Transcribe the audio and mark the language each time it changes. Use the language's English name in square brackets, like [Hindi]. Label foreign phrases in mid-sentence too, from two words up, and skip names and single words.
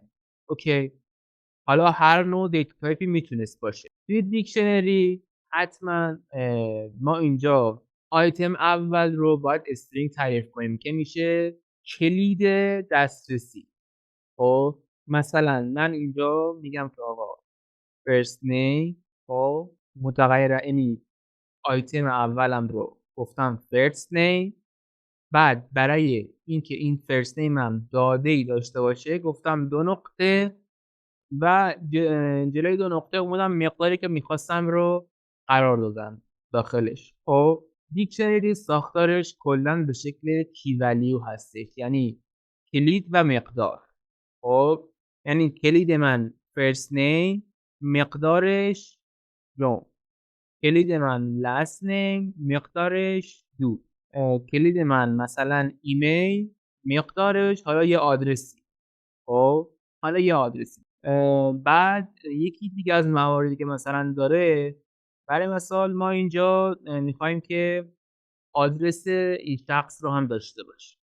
[Persian] اوکی حالا هر نوع [English] data type [Persian] میتونست باشه. توی دیکشنری حتما ما اینجا آیتم اول رو باید استرینگ تعریف کنیم که میشه کلید دسترسی. خب مثلا من اینجا میگم که آقا [English] first name، [Persian] خب متغیر اینی آیتم اولم رو گفتم [English] first name، [Persian] بعد برای اینکه این [English] first name [Persian] هم داده ای داشته باشه گفتم 2 نقطه و جلوی 2 نقطه اومدم مقداری که میخواستم رو قرار دادم داخلش. خب دیکشنری ساختارش کلا به شکل [English] key value [Persian] هستش، یعنی کلید و مقدار. خب یعنی کلید من [English] first name [Persian] مقدارش رو، کلید من [English] last name [Persian] مقدارش 2، کلید من مثلا ایمیل مقدارش حالا یه آدرسی. خب حالا یه آدرسی بعد یکی دیگه از مواردی که مثلا داره، برای مثال ما اینجا میخوایم که آدرس این شخص رو هم داشته باشه.